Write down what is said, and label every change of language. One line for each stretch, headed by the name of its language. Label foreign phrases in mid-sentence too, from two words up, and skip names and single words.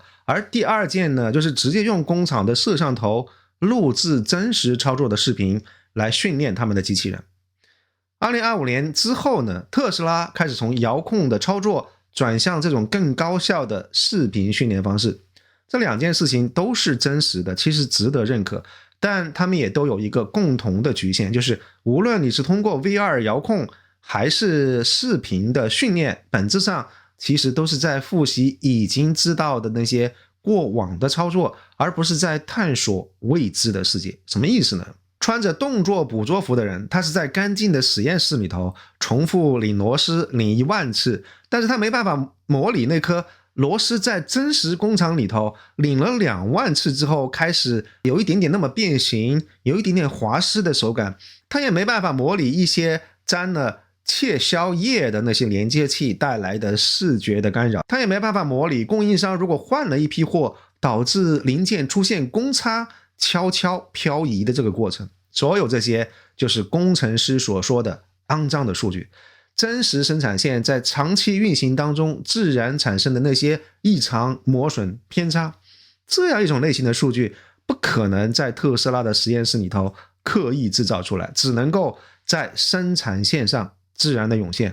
Chinese: 而第2件呢，就是直接用工厂的攝像頭錄製真實操作的視頻來訓練他們的機器人。2025年之後呢，特斯拉開始從遙控的操作轉向這種更高效的視頻訓練方式。這2件事情都是真實的，其實值得認可，但他們也都有一個共同的局限，就是無論你是通過 VR 遙控還是視頻的訓練，本質上其實都是在複習已經知道的那些過往的操作，而不是在探索未知的世界。什麼意思呢？穿着動作捕捉服的人，他是在干淨的實驗室裡頭重複擰螺絲擰1萬次，但是他沒辦法模擬那顆螺絲在真實工廠裡頭擰了2萬次之後開始有一點點那麼變形，有一點點滑絲的手感。他也沒辦法模擬一些沾了窃销液的那些连接器带来的視覺的干擾，他也没辦法模擬供应商如果換了一批貨導致零件出現公差悄悄漂移的這個過程。所有這些就是工程師所說的骯髒的數據。真實生產線在長期運行當中自然產生的那些異常、磨損、偏差，這樣一種類型的數據不可能在特斯拉的實驗室裡頭刻意制造出來，只能夠在生產線上自然的湧現。